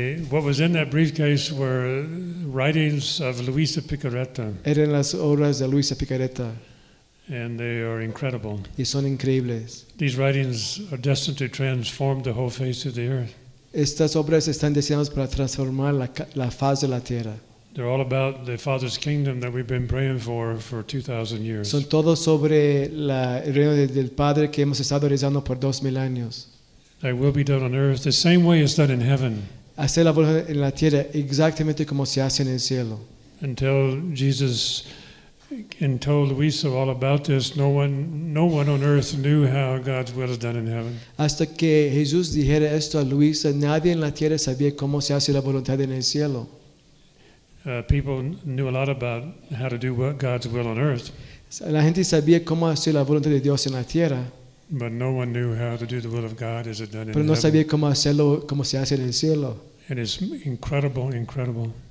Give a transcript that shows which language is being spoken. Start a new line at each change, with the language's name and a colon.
English: What was in that briefcase were writings of Luisa Picaretta.
Spanish: Eran las obras de Luisa Picaretta.
English: And they are incredible.
Spanish: Y son increíbles.
English: These writings are destined to transform the whole face of the earth.
Spanish: Estas obras están destinadas para transformar la faz de la tierra.
English: They're all about the Father's kingdom that we've been praying for 2,000 years.
Spanish: Son todos sobre la reino del Padre que hemos estado rezando por 2,000 años.
English: That will be done on earth the same way it's done in heaven.
Spanish: Hacer la voluntad en la tierra exactamente como se hace en el cielo.
English: Until Jesus and told Luisa all about this, no one on earth knew how God's will is done in heaven.
Spanish: Hasta que Jesús dijera esto a Luisa, nadie en la tierra sabía cómo se hace la voluntad en el cielo.
English: People knew a lot about how to do what God's will on earth.
Spanish: La gente sabía cómo hacer la voluntad de Dios en la tierra.
English: But no one knew how to do the will of God as it's done in heaven.
Spanish: Pero no sabía cómo hacerlo, cómo se hace en el cielo.
English: And it's incredible, incredible.